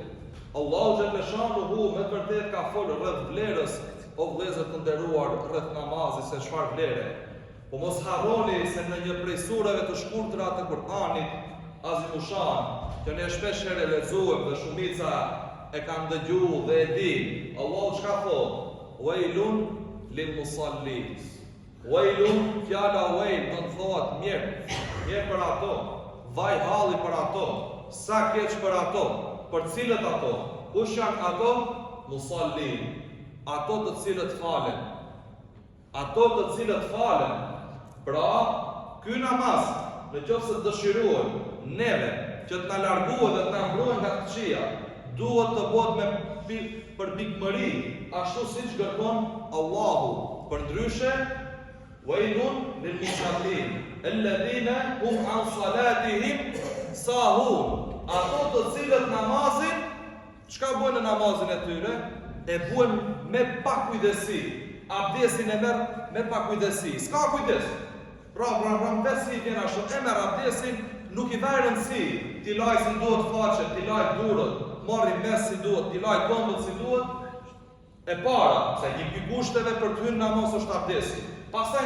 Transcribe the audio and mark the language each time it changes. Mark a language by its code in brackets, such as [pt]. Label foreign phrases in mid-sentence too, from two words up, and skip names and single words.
[sq] Allahu xhalleshanuhu me vërtet ka folur rreth vlerës, o vëllezër të nderuar, rreth namazit, se çfarë vlere. Po mos harroni se në një prej sureve të shkurtra të Kur'anit, Azimushan, që ne shpesh herë lexojmë dhe shumica e kanë dëgjuar dhe e dinë, Allahu çka thotë? [ar] ويل للمصلين. Wailun, [sq] fjala wail do të thotë mirë për ato, vaj halli për ato, sa keq për ato, për cilët ato? Kush janë ato? Musallin, ato të cilët falen. Ato të cilët falen. Pra, ky namaz, nëse dëshirojmë neve që të na larguohet dhe të na mbrojë nga të këqija, duhet të bëhet për pikëmëri, ashtu siç kërkon Allahu. Përndryshe, [ar] ويل للمصلين، الذين هم عن صلاتهم ساهون. [sq] Ato të cilët namazin, çka bën në namazin e tyre? E bën me pakujdesi. Abdesin e merr me pakujdesi. S'ka kujdes. Pra si vjen ashtu, e merr abdesin, nuk i vajrën si, t'i laj si duhet faqet, t'i laj durët, marri mes si duhet, t'i laj këmbët si duhet, e para, se një ky kushteve për të hyrë namaz është abdesi.